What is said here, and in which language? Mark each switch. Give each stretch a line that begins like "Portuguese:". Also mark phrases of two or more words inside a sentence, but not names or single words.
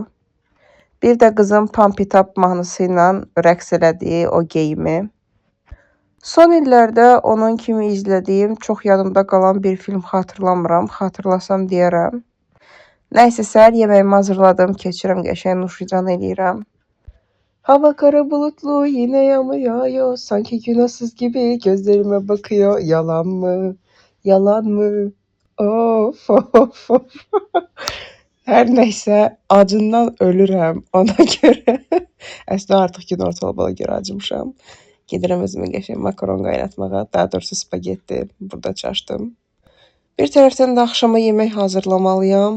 Azerbaijani: Bir də qızım Pump It Up mahnısı ilə rəqs elədiyi o geyimi. Son illərdə onun kimi izlədiyim çox yadımda qalan bir film xatırlamıram. Xatırlasam deyərəm. Nəysə, səhər yeməyimi hazırladım, keçirəm, qəşəng nuşican eləyirəm.
Turkish: Hava kara bulutlu, yine yağmur yağıyor, sanki günahsız gibi gözlerime bakıyor. Yalan mı? Yalan mı? Of of of.
Azerbaijani: Hər nəysə, acından ölürəm ona görə. Əslində artıq gün ortalığa görə acımışam. Gedirəm özümə qəşəng makaron qaynatmağa, daha doğrusu spagetti, burada çaşdım. Bir tərəfdən də axşama yemək hazırlamalıyam.